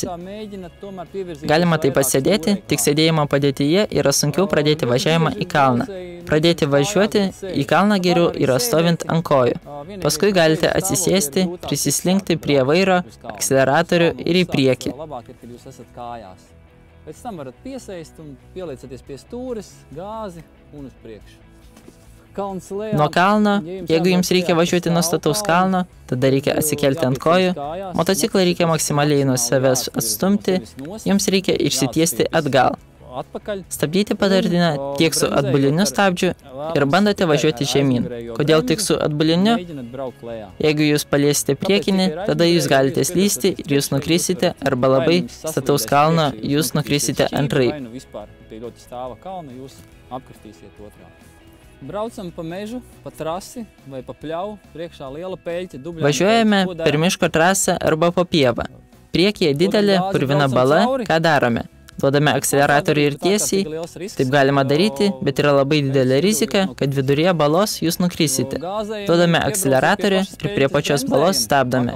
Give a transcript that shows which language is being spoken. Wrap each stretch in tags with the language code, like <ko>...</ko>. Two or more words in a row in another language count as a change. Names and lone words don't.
<lt>Galima taip pasėdėti, tik sėdėjimo padėtyje yra sunkiau pradėti važiavimą į kalną. Pradėti važiuoti į kalną geriau yra stovint ant kojų. Paskui galite atsisėsti, prisislinkti prie vairo, akceleratorių ir į priekį.</lt> <lv>Pēc tam varat piesēst un pieliecaties pie stūres, gāzi un uz priekšu.</lv> <lt>Nuo kalno, jeigu jums reikia važiuoti nuo stataus kalno, tada reikia atsikelti ant kojų, motociklą reikia maksimaliai nuo savęs atstumti, jums reikia išsitiesti atgal. Stabdyti patartina tiek su atbuliniu stabdžiu ir bandote važiuoti žemyn. Kodėl tik su atbuliniu? Jeigu jūs paliesite priekinį, tada jūs galite slysti ir jūs nukrisite, arba labai stataus kalno jūs nukrisite antrai.</lt> <lv>Braucam pa mežu, pa trasi vai pa pļauju, priekšā liela peļķa,</lv> <lt>Važiuojame per miško trasą arba po pievą. Priekyje didelė purvina bala, ką darome? Duodame akceleratorių ir tiesiai, taip galima daryti, bet yra labai didelė rizika, kad viduryje balos jūs nukrisite. Duodame akceleratorių ir prie pačios balos stabdome.</lt>